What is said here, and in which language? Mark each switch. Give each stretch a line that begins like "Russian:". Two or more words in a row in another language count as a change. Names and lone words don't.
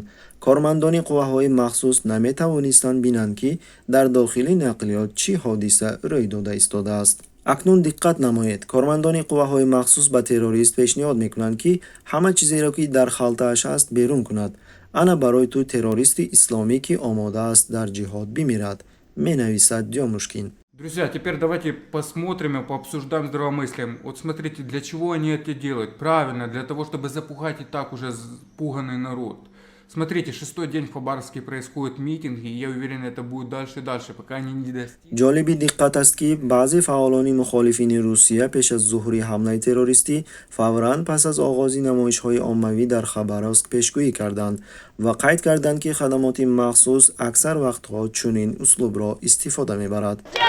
Tajik: кормандони қувваҳои махсус наметавонистанд бинанд, ки дар дохили нақлиёт чӣ ҳодиса рӯй дода истодааст. акнун диққат намоед. кормандони қувваҳои махсус ба террорист пешниҳод мекунанд, ки ҳама чизеро, ки дар халтааш аст, берун кунад. ана барои ту террористи исломӣ, ки омода аст дар ҷиҳод бимирад, менависад Дёмушкин.
Russian: Друзья, теперь давайте посмотрим и пообсуждаем здравомыслием. Вот смотрите, для чего они это делают? Правильно, для того, чтобы запугать и так уже пуганный народ. Смотрите, 6-й день в Хабаровске происходят митинги, и я уверен, это будет дальше и дальше, пока они не достигнут.
Tajik: ҷолиби диққат аст, ки баъзе фаъолони мухолифини Русия пеш аз зуҳури ҳамлаи террористӣ фавран пас аз оғози намоишҳои оммавӣ дар Хабаровск пешгӯӣ карданд ва қайд карданд, ки хадамоти махсус аксар вақтҳо чунин услубро истифода мебарад.